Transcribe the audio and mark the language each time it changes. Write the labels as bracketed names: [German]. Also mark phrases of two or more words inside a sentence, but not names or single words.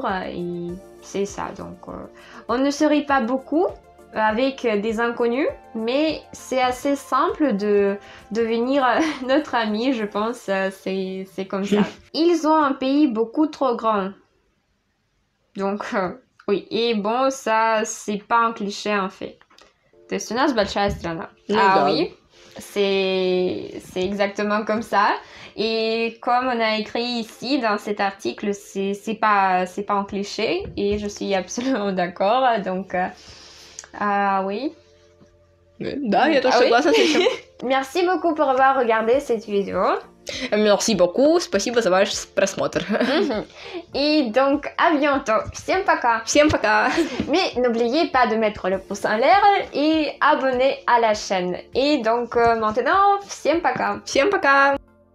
[French] Et c'est ça, donc on ne se rit pas beaucoup avec des inconnus, mais c'est assez simple de devenir notre ami, je pense, c'est comme ça. Ils ont un pays beaucoup trop grand. Donc, oui, et bon, ça, c'est pas un cliché en fait. [Russian] То есть у нас большая страна. Да. [French] Oui, c'est exactement comme ça. Et comme on a écrit ici dans cet article, c'est pas un cliché et je suis absolument d'accord. Donc, oui. [Russian] Да, я тоже согласна с этим. [French] Merci beaucoup pour avoir regardé cette vidéo. Merci beaucoup, [Russian] спасибо за ваш просмотр. [French] Et donc, à bientôt. [Russian] Всем пока. Всем пока. [French] Mais n'oubliez pas de mettre le pouce en l'air et abonner à la chaîne. Et donc, maintenant, [Russian] всем пока. Всем пока.